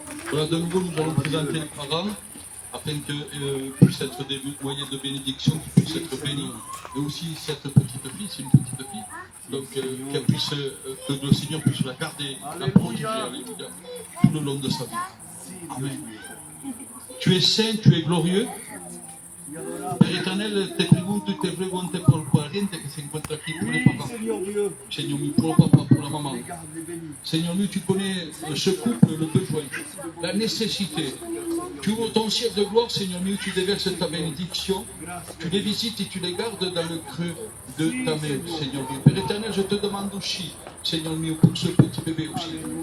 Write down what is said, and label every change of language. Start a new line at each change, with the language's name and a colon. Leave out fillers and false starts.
French: Voilà, de nouveau, nous allons présenter les parents afin qu'ils puissent être des moyens de bénédiction, qu'ils puissent être bénis. Et aussi cette petite fille, c'est une petite fille, donc qu'elle puisse, que le Seigneur puisse la garder, la protéger, alléluia, tout le long de sa vie. Amen. Tu es saint, tu es glorieux. Père éternel,
Spanish: te pregunto y te pregunto por la gente que se encuentra aquí,
French: pour les papas. Seigneur Dieu. Seigneur, pour le papa, pour la maman. Seigneur, tu connais ce couple, le besoin, la nécessité. Tu ouvres ton ciel de gloire, Seigneur, tu déverses ta bénédiction, tu les visites et tu les gardes dans le creux de ta main, Seigneur Dieu. Père éternel, je te demande aussi, Seigneur Dieu, pour ce petit bébé aussi.